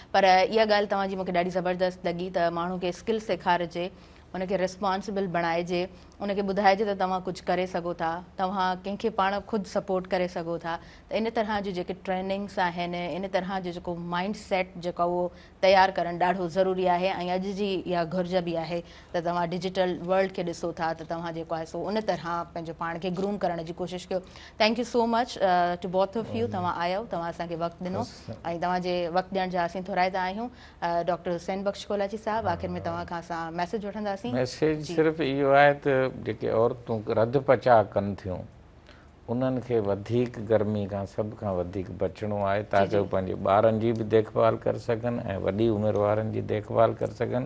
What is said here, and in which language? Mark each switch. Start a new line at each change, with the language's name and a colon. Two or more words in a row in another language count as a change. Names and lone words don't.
Sindhi: पर इहा ॻाल्हि तव्हांजी मूंखे ॾाढी ज़बरदस्त लॻी त माण्हू खे स्किल सेखारिजे उनखे रिस्पॉन्सिबल बणाइजे, उनखे ॿुधाइजे त तव्हां कुझु करे सघो था, तव्हां कंहिंखे पाण ख़ुदि सपोर्ट करे सघो था। त इन तरह जी जेके ट्रेनिंग्स आहिनि, इन तरह जो जेको
English: mind set
Sindhi: जेको उहो तयारु करणु ॾाढो ज़रूरी आहे। ऐं अॼु जी इहा घुर्ज बि आहे त तव्हां
English: digital world
Sindhi: खे ॾिसो था त तव्हां जेको आहे सो उन तरह पंहिंजो पाण खे ग्रूम करण जी कोशिशि कयो।
English: Thank you so much to both of you.
Sindhi: तव्हां आयो, तव्हां असांखे वक़्तु ॾिनो ऐं तव्हांजे वक़्तु ॾियण जा असीं थोराईंदा आहियूं। डॉक्टर हुसैन बख्श कोलाची साहब, आख़िर में तव्हां खां असां मैसेज वठंदासीं। मैसेज सिर्फ़ु इहो आहे त जेके औरतूं रध पचा कनि थियूं उन्हनि खे वधीक गर्मी खां सभ खां वधीक बचिणो आहे ताकी उहे पंहिंजे ॿारनि जी बि देखभाल करे सघनि ऐं वॾी उमिरि वारनि जी देखभाल करे सघनि।